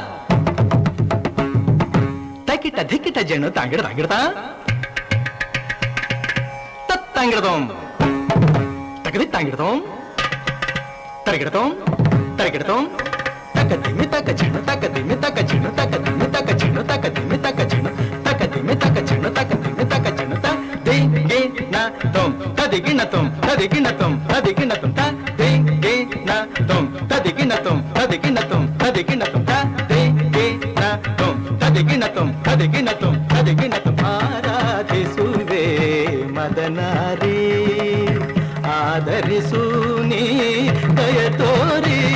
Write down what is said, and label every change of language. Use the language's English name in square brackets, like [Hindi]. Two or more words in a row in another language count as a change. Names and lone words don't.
[Kannada] ತಕಿಟ ಧಿಕಿಟ ಝಣು ತಾಂಗಿಡ ತಾಂಗಿಡತಾ ತತ್ತಾಂಗಿಡದೋಂ ತಕದಿ ತಾಂಗಿಡದೋಂ ತರಗಿಡತೋಂ ತರಗಿಡತೋಂ ತಕ ಧಿಮಿ ತಕ ಝಣು ತಕ ಧಿಮಿ ತಕ ಝಣು ತಕ ಧಿಮಿ ತಕ ಝಣು ತಕ ಧಿಮಿ ತಕ ಝಣು ತಕ ಧಿಮಿ ತಕ ಝಣು ತಕ ಧಿಮಿ ತಕ ಝಣು ತ ದಿ ಗಿ ನ ತೋಂ ತದಿ ಗಿ ನ ತೋಂ ತದಿ ಗಿ ನ ತೋಂ ತದಿ ಗಿ ನ ತೋಂ ತ ದಿ ಗಿ ನ ತುಂ ತದಿಗಿನ ತುಂ ತದಿಗಿನ ತುಂ ತದಿಗಿನ ತುಂ ತದಿಗಿನ ತುಂ ತದಿಗಿನ ತುಂ ತದಿಗಿನ ತುಂ ತದಿಗಿನ ತುಂ ಆರಾಧಿಸುವೆ ಮದನಾರಿ ಆದರಿಸು ನೀ ದಯ ತೋರಿ